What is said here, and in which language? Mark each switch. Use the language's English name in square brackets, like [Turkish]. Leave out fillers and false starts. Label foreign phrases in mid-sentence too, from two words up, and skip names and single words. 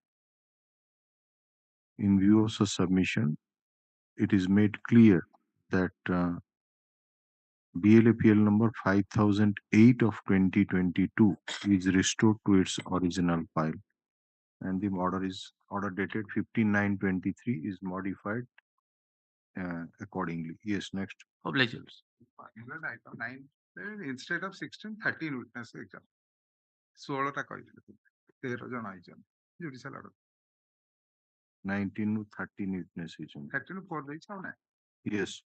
[English] In view of such submission, it is made clear that BLAPL number 5008 of 2022 is restored to its original file, and the order dated 15/9/23 is modified accordingly. Yes, next. Obligations. Item 9. Instead of 16, 13 witness exam. [Odia] 16ଟା କହିଥିଲେ 13 ଜଣ ଆଇଛନ୍ତି [English] judicial order 19 to 13 witness ହେଇଛନ୍ତି [Odia] 13 4 ଦେଇଛି ଆଉ ନା [English] yes